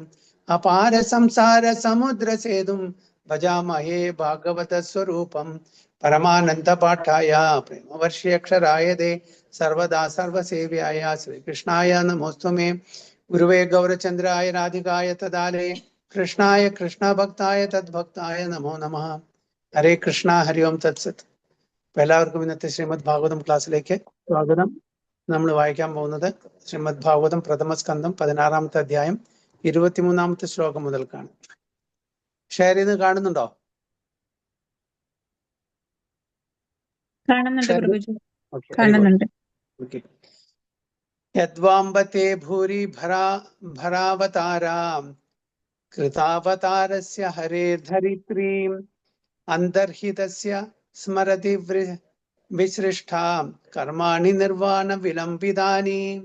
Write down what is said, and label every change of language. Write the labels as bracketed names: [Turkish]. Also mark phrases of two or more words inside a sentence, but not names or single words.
[Sanskrit] अपार संसार समुद्र सेतुं भजामहे भागवत स्वरूपं परमानंद पाठाय प्रेमवर्ष्यक्षराय दे सर्वदा सर्वसेव्याय श्रीकृष्णाय नमोस्तुमे गुरुवे गौरचंद्राय राधिकाय तदालये कृष्णाय कृष्ण भक्ताय तद्भक्ताय नमो नमः हरे कृष्णा हरि ओम तत्सत [Malayalam] എല്ലാവർക്കും ഇന്നത്തെ ശ്രീമദ് ഭാഗവതം ക്ലാസ്സിലേക്ക് സ്വാഗതം. നമ്മൾ വായിക്കാൻ പോകുന്നത് ശ്രീമദ് ഭാഗവതം പ്രഥമ സ്കന്ധം 16-ാമത്തെ അധ്യായം 23-ാമത്തെ ശ്ലോകം മുതൽക്കാണ്. ഷെയർ ചെയ്ത് കാണുന്നുണ്ടോ? [Sanskrit] യദ്വാംബത്തെ ഭൂരി ഭരാവതാരാം കൃതാവതാരസ്യ ഹരേർധരിത്രീം അന്തർഹിതസ്യ സ്മരതി വിസൃഷ്ടാം കർമാണി നിർവാണ വിലംബിതാനി